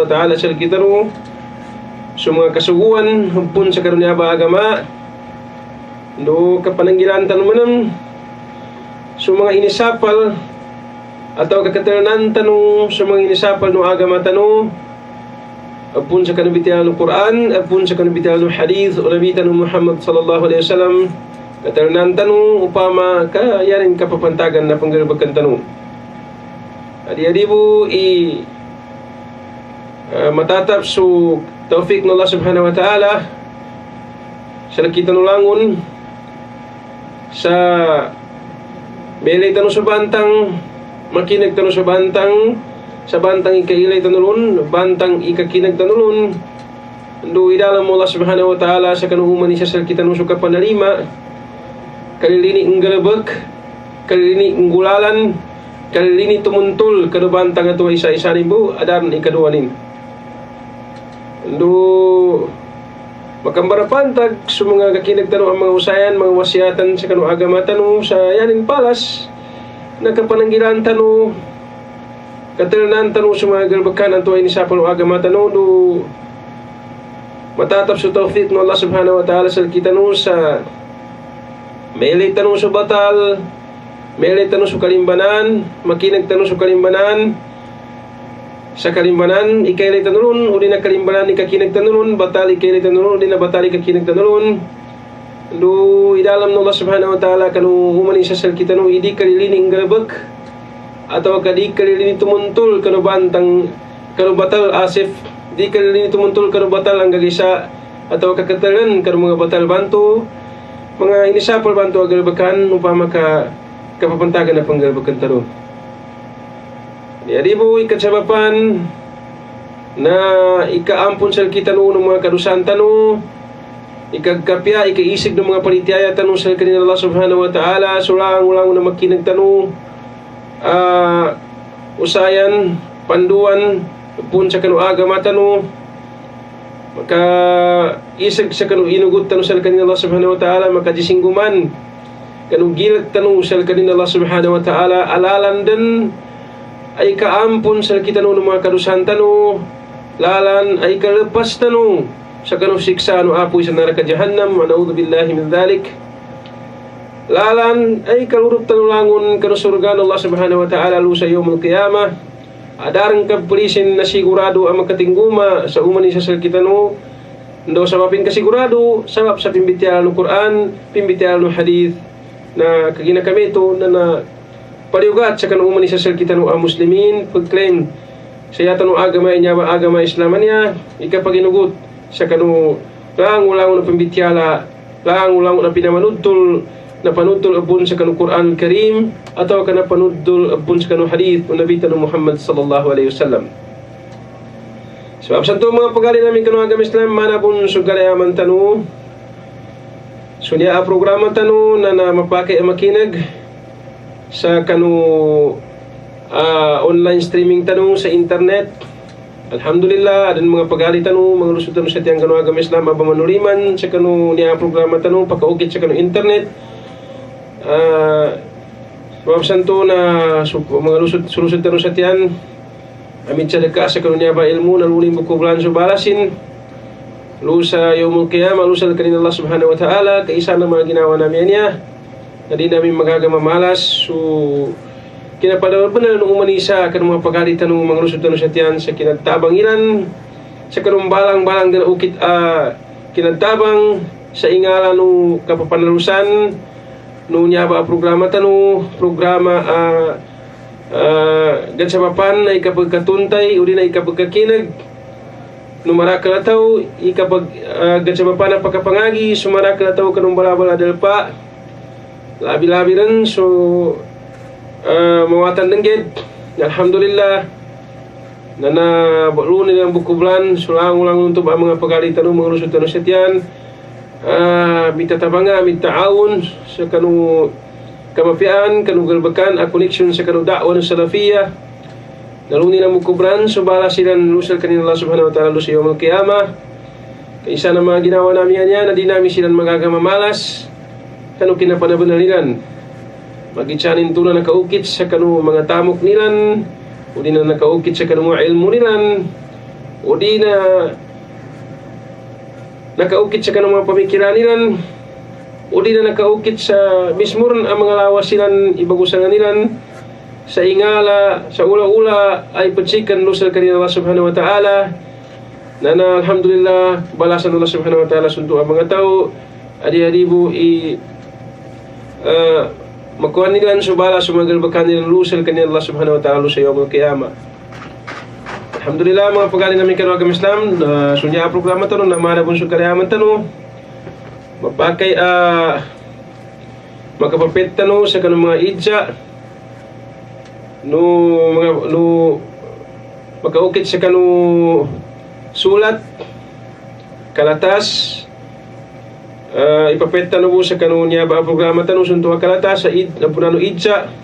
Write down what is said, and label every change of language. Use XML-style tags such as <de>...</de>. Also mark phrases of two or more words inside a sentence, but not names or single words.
<ar>وتعالى</ar> <mdh>sa kitano sa mga kasuguan kapun sa karunya ba agama do kapananggilan tano manam sa mga inisapal atau kakateranan tano sa mga inisapal no agama tano apun sa kanubitihan ng Quran, apun sa kanubitihan ng hadith o Nabi tanong Muhammad</mdh> <ar>صلى الله عليه وسلم</ar> <mdh>katernan tanong upama ka yarin kapapantagan na panggalabagkan tanong adi-adibu matatap so taufik ng</mdh> <ar>الله سبحانه وتعالى</ar> <mdh>sa nakita ng langon sa belay tanong sa bantang makinig tanong sa bantang sa bantang ikailay tanulun, bantang ikakinag tanulun, do idalam mo</mdh> <ar>الله سبحانه وتعالى</ar> <mdh>sa kanuhuman ni sa kita nung suka panalima, kalilini ang galabag, kalilini ang gulalan, kalilini tumuntul, kanubantang ato isa-isa ribu, adaran ikaduanin. Do makambarapan sa mga kakinagtanong ang mga usayan, mga wasyatan sa kanu agama tanong sa yanin palas, nagkapananggilan tanong, katalanan tanong sa mga galbakan ang tuway ni sa panu agama tanong, do matatap sa tawfiq ng</mdh> <ar>الله سبحانه وتعالى</ar> <mdh>sa kita no sa mailay tanong sa batal, mailay tanong sa kalimbanan, makinag tanong sa kalimbanan, sa kalimbanan ikailay tanulun, uli na kalimbanan ikakinag tanulun, batal ikailay tanulun, uli na batal ikakinag tanulun. Do idalam ng</mdh> <ar>الله سبحانه وتعالى</ar> <mdh>kanu humani sa kita no idi kalilining galabag atau kadi kalilini tumuntul kanu bantang kanu batal asif di kalilini tumuntul kanu batal ang gagisa atau kakatalan kanu mga batal bantu mga inisapol bantu agalbakan upama ka kapapantagan na panggalbakan taro. Di po ikatsabapan na ikaampon sa kita noon ng mga kadusan tano, ikagkapya, ikaisig ng mga palitiyaya tano sa kanila</mdh> <ar>الله سبحانه وتعالى,</ar> <mdh>sulang-ulang na makinag tano, usayan, panduan, pun sa kanu agama tano, maka isig sa kanu inugot tano sa kanila</mdh> <ar>الله سبحانه وتعالى,</ar> <mdh>makadisingguman, kanu gilat tano sa kanila</mdh> <ar>الله سبحانه وتعالى,</ar> <mdh>alalan din, ay kaampon sa kita no ng mga kadusan tano, lalan ay kalepas tano sa kanu siksa no apoy sa neraka jahannam,</mdh> <ar>أعوذ بالله من ذلك.</ar> <mdh>Lalan ay kalurup tano langon kanu surga ng</mdh> <ar>الله سبحانه وتعالى</ar> <mdh>lu sa</mdh> <ar>يوم القيامة.</ar> <mdh>Adarang kapulisin na sigurado ang makatingguma sa umani sa kita no, ndo sa mapin kasigurado sabab sa pimbitial no Quran, pimbitial no hadith na kagina kami to na paliugat sa kanuman ni sa kita ng muslimin pagklaim sa yata ng agama niya agama islaman niya ikapaginugot sa kanu lang-ulang na pambitiala lang-ulang na pinamanudtol na panudtol abun sa kanu</mdh> <ar>القرآن الكريم</ar> <mdh>atau kana panudtol abun sa kanu hadith ng Nabi tanong Muhammad</mdh> <ar>صلى الله عليه وسلم.</ar> <mdh>Sebab santo mga pagali namin kanu agama Islam manapun sugalayaman tanu sunya programa tanu na mapake makinag sa kanu</mdh> <en>online streaming</en> <mdh>tanong sa internet. Alhamdulillah adan mga pagali tanong mga lusot tanong sa tiyang kanu agama Islam aba manuliman sa kanu niya programa tanong pagkaukit sa kanu internet. Sebab santo na mga lusot tanong sa tiyan amit sa deka sa kanu niya ba ilmu na luling buku bulan subalasin lu sa</mdh> <ar>يوم القيامة</ar> <mdh>lu sa kanina</mdh> <ar>الله سبحانه وتعالى</ar> <mdh>kaisa na mga ginawa namin niya na di namin magagama malas. So kinapadawal pa na nung umanisa kanong mga pagalitan ng mga lusod na sa tiyan sa kinagtabang ilan sa kanong balang-balang na ukit kinagtabang sa ingala nung kapapanalusan nung nyaba programa tanong programa gansapapan na ikapagkatuntay o di na ikapagkakinag numarakal ikapag gansapapan na pagkapangagi sumarakal ataw kanong balabala dalpa labi-labi rin. So mawatan ng ged alhamdulillah na nabalo nilang bukublan sulang-ulang untuk ang mga pagalitan ng mga lusot na sa tiyan mitatabanga mitaawon sa kanu kamapian kanu galbakan</mdh> <en>a connection</en> <mdh>sa kanu da'wa ng salafiyah naluni ng bukublan so bala silang lusal kanina</mdh> <ar>الله سبحانه وتعالى</ar> <mdh>lusay</mdh> <ar>يوم القيامة</ar> <mdh>kaisa na mga ginawa namin yan na di namin silang magagama malas kanu kinapanabunalilan magitsanin to na nakaukit sa kanu mga tamok nilan o di na nakaukit sa kanu mga ilmu nilan o di na nakaukit sa kanu mga pamikiran nilan o di na nakaukit sa mismurn ang mga lawas silan ibagusan nilan sa ingala sa ula-ula ay patsikan lusal kanina</mdh> <ar>الله سبحانه وتعالى</ar> <mdh>na alhamdulillah balasan</mdh> <ar>الله سبحانه وتعالى</ar> <mdh>sunto ang mga tao adi-adibo makuha nilang subala sumagalbakan nilang lusal kanila</mdh> <ar>الله سبحانه وتعالى</ar> <mdh>sa</mdh> <ar>يوم القيامة.</ar> <mdh>Alhamdulillah mga pagani namin kanu agama Islam sunya programa tanong na manabon sa karayaman tanong mapakay makapapit tanong sa kanong mga idja no makaukit sa kanu sulat kalatas, ipapet tanu sa kanu niya ba programa tanu sunto kalatas sa punano idsa,</mdh>